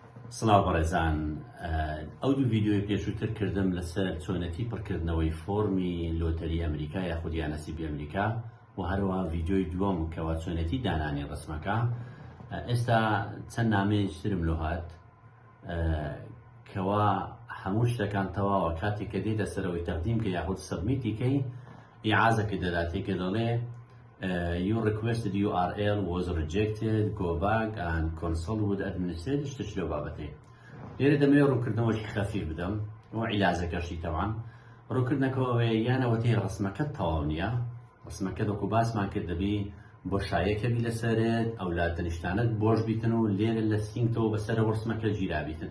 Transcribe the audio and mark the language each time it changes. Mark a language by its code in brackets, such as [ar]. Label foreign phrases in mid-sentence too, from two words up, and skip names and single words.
[ckb] سڵاو بەڕێزان، ئەو دوو ڤیدیۆی پێشووتر کردم لەسەر چۆنەتی پڕکردنەوەی فۆرمی لۆتەری ئەمریکا یاخود یانەسیبی ئەمریکا و هەروەها ڤیدیۆی دووەم کەوا چۆنەتی دانانی ڕسمەکە. ئێستا چەند نامەیەکترم لۆ هات کەوا هەموو شتەکان تەواوە کاتێک کە دێتە سەرەوەی تەقدیم کە یاخود سەبمیتیکەی ئیعازەکە دەداتێ کە دەڵێ [en] your requested URL was rejected, go back and consult with administrator [ckb] شتش لەو بابەتێ. لێرە دەمەوێت ڕوونکردنەوەکی خەفیف بدەم و عیلازەکەشی تەوان ڕوونکردنەکەەوەی یانەوەتەی ڕسمەکەت تەواو نییە، ڕسمەکە دەکو باسمان کرد دەبی بۆشایەکە بی لەسەرێت ئەولاد تەنیشتانت بۆش بیتن و لێرە لە سینگتەوە بەسەر ڕسمەکە گیرا بیتن.